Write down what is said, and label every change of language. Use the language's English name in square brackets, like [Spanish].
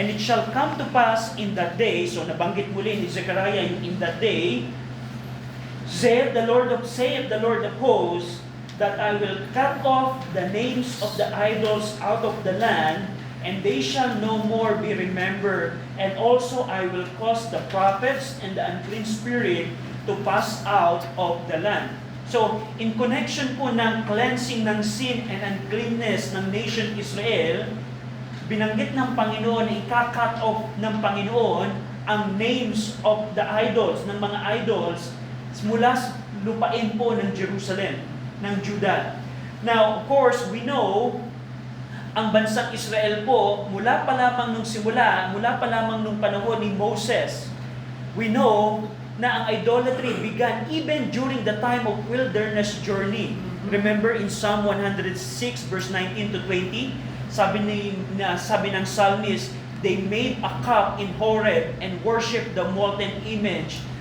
[English] And it shall come to pass in that day, [Filipino] so nabanggit muli ni Zechariah yung [English] in that day, saith the Lord of hosts, that I will cut off the names of the idols out of the land, and they shall no more be remembered. And also I will cause the prophets and the unclean spirit to pass out of the land. [Filipino] So, [English] in connection [Filipino] po ng cleansing ng sin and uncleanness ng nation Israel, binanggit ng Panginoon na ika-cut off ng Panginoon ang [English] names of the idols, [Filipino] ng mga idols, mula sa lupain po ng Jerusalem, ng Judah. [English] Now, of course, we know, [Filipino] ang bansang Israel po, mula pa lamang nung simula, mula pa lamang nung panahon ni Moses, [English] we know [Filipino] na ang [English] idolatry began even during the time of wilderness journey. Remember in Psalm 106 verse 19 to 20, [Filipino] sabi ng [English] psalmist, they made a calf in Horeb and worshiped the molten image.